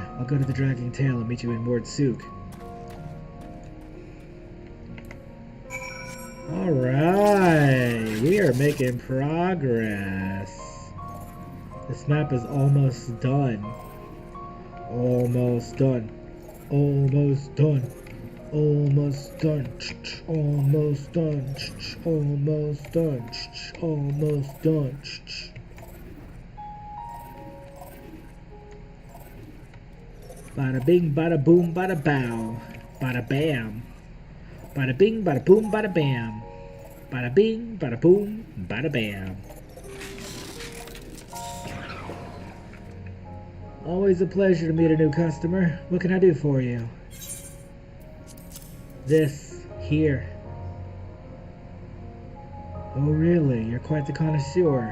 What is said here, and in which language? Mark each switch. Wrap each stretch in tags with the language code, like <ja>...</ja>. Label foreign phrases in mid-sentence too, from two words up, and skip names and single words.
<en>I'll go to the Dragging Tail and meet you in Mord Souk. Alright, we are making progress. This map is almost done. Almost done. Almost done. Almost done. Almost done. Almost done. Almost done. Bada bing, bada boom, bada bow. Bada bam. Bada bing, bada boom, bada bam. Bada bing, bada boom, bada bam. Always a pleasure to meet a new customer. What can I do for you? This here. Oh really, you're quite the connoisseur.</en>